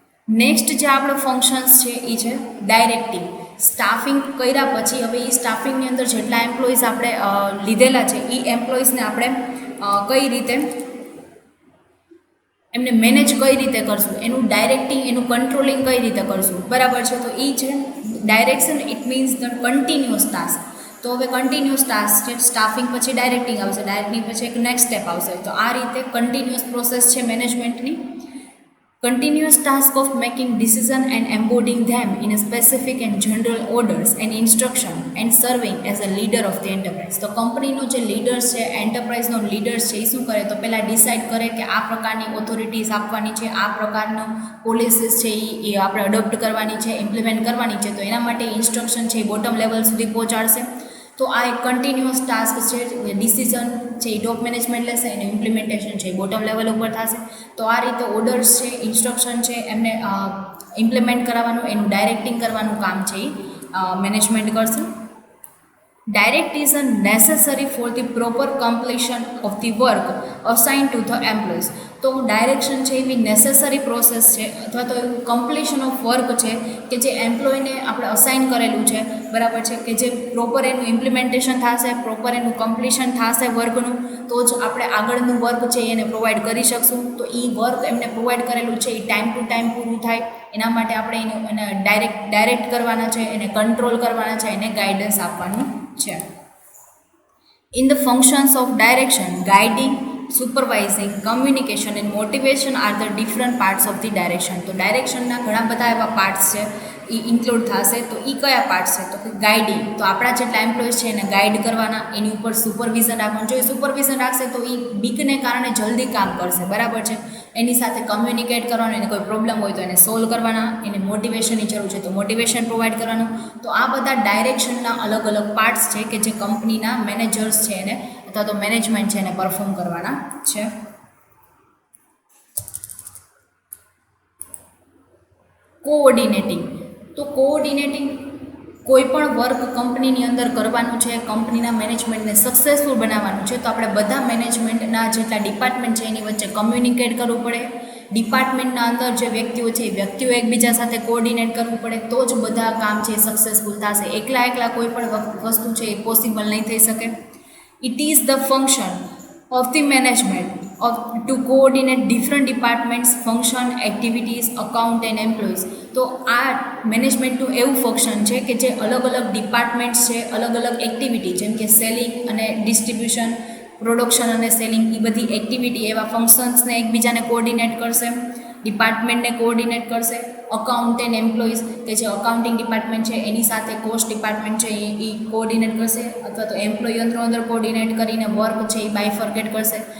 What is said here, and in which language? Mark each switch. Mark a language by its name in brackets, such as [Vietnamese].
[Gujarati] Next જે આપણો functions છે એ છે ડાયરેક્ટિંગ. સ્ટાફિંગ કર્યા પછી હવે એ સ્ટાફિંગની અંદર જેટલા એમ્પ્લોઈઝ આપણે લીધેલા છે એ એમ્પ્લોઈઝને આપણે કઈ રીતે એમને મેનેજ કઈ રીતે કરશું, એનું ડાયરેક્ટિંગ, એનું કંટ્રોલિંગ કઈ રીતે કરશું, બરાબર છે. તો એ છે direction. [English] It means the continuous task. [Gujarati] તો હવે કન્ટિન્યુઅસ ટાસ્ક છે, સ્ટાફિંગ પછી ડાયરેક્ટિંગ આવશે, ડાયરેક્ટિંગ પછી એક નેક્સ્ટ સ્ટેપ આવશે. તો આ રીતે કન્ટિન્યુઅસ પ્રોસેસ છે મેનેજમેન્ટની. [English] Continuous task of making decision and embodying them in a specific and general orders and instruction and serving as a leader of the enterprise. [Gujarati] તો કંપનીનો જે લીડર્સ છે, એન્ટરપ્રાઇઝનો લીડર્સ છે, એ શું કરે તો પહેલાં ડિસાઇડ કરે કે આ પ્રકારની ઓથોરિટીઝ આપવાની છે, આ પ્રકારનો પોલિસીસ છે એ આપણે અડોપ્ટ કરવાની છે, ઇમ્પ્લિમેન્ટ કરવાની છે. તો એના માટે ઇન્સ્ટ્રક્શન છે એ બોટમ લેવલ સુધી પહોંચાડશે. તો આ એક કન્ટિન્યુઅસ ટાસ્ક છે. ડિસિઝન છે એ ટોપ મેનેજમેન્ટ લેશે અને ઇમ્પ્લિમેન્ટેશન છે એ બોટમ લેવલ ઉપર થશે. તો આ રીતે ઓર્ડર્સ છે, ઇન્સ્ટ્રક્શન છે, એમને ઇમ્પ્લિમેન્ટ કરાવવાનું, એનું ડાયરેક્ટિંગ કરવાનું કામ છે એ મેનેજમેન્ટ કરશે. [English] Direct is a necessary for the proper completion of the work assigned to the employees. [Gujarati] તો ડાયરેક્શન છે એવી નેસેસરી પ્રોસેસ છે અથવા તો એવું કમ્પ્લીશન ઓફ વર્ક છે કે જે એમ્પ્લોયને આપણે અસાઇન કરેલું છે, બરાબર છે, કે જે પ્રોપર એનું ઇમ્પ્લિમેન્ટેશન થશે, પ્રોપર એનું કમ્પ્લીશન થશે વર્કનું, તો જ આપણે આગળનું વર્ક છે એને પ્રોવાઈડ કરી શકશું. તો એ વર્ક એમને પ્રોવાઈડ કરેલું છે એ ટાઈમ ટુ ટાઈમ પૂરું થાય એના માટે આપણે એને ડાયરેક્ટ કરવાના છે, એને કંટ્રોલ કરવાના છે, એને ગાઈડન્સ આપવાનું છે. [English] In the functions of direction, guiding, supervising, communication and motivation are the different parts of the direction. [Gujarati] તો ડાયરેક્શનના ઘણા બધા એવા પાર્ટ્સ છે એ ઇન્ક્લુડ થશે. તો એ કયા પાર્ટ્સ છે તો કે ગાઈડિંગ, તો આપણા જેટલા એમ્પ્લોઈઝ છે એને ગાઈડ કરવાના, એની ઉપર સુપરવિઝન રાખવાનું. જો એ સુપરવિઝન રાખશે તો એ બીકને કારણે જલ્દી કામ કરશે, બરાબર છે. એની સાથે કમ્યુનિકેટ કરવાનું, એને કોઈ પ્રોબ્લેમ હોય તો એને સોલ્વ કરવાના, એને મોટિવેશનની જરૂર છે તો મોટિવેશન પ્રોવાઈડ કરવાનું. તો આ બધા ડાયરેક્શનના અલગ અલગ પાર્ટ્સ છે કે જે કંપનીના મેનેજર્સ છે એને અથવા તો મેનેજમેન્ટ છે એને પરફોર્મ કરવાના છે. કોઓર્ડિનેટિંગ, તો કોઓર્ડિનેટિંગ કોઈ પણ વર્ક કંપનીની અંદર કરવાનું છે, કંપનીના મેનેજમેન્ટને સક્સેસફુલ બનાવવાનું છે, તો આપણે બધા મેનેજમેન્ટના જેટલા ડિપાર્ટમેન્ટ છે એની વચ્ચે કમ્યુનિકેટ કરવું પડે. ડિપાર્ટમેન્ટના અંદર જે વ્યક્તિઓ છે એ વ્યક્તિઓ એકબીજા સાથે કોઓર્ડિનેટ કરવું પડે, તો જ બધા કામ છે એ સક્સેસફુલ થશે. એકલા કોઈ પણ વસ્તુ છે એ પોસિબલ નહીં થઈ શકે. [English] It is the function of the management to coordinate different departments, function, activities, account and employees. [Gujarati] તો આ મેનેજમેન્ટનું એવું ફંક્શન છે કે જે અલગ અલગ ડિપાર્ટમેન્ટ્સ છે, અલગ અલગ એક્ટિવિટી જેમ કે સેલિંગ અને ડિસ્ટ્રીબ્યુશન, પ્રોડક્શન અને સેલિંગ, એ બધી એક્ટિવિટી એવા ફંક્શન્સને એકબીજાને કોઓર્ડિનેટ કરશે, ડિપાર્ટમેન્ટને કોઓર્ડિનેટ કરશે. [English] account and employees [Gujarati] કે જે અકાઉન્ટિંગ ડિપાર્ટમેન્ટ છે એની સાથે કોસ્ટ ડિપાર્ટમેન્ટ છે એ કોઓર્ડિનેટ કરશે અથવા તો એમ્પ્લોય અંદર કોઓર્ડિનેટ કરીને વર્ક છે એ બાયફર્કેટ કરશે.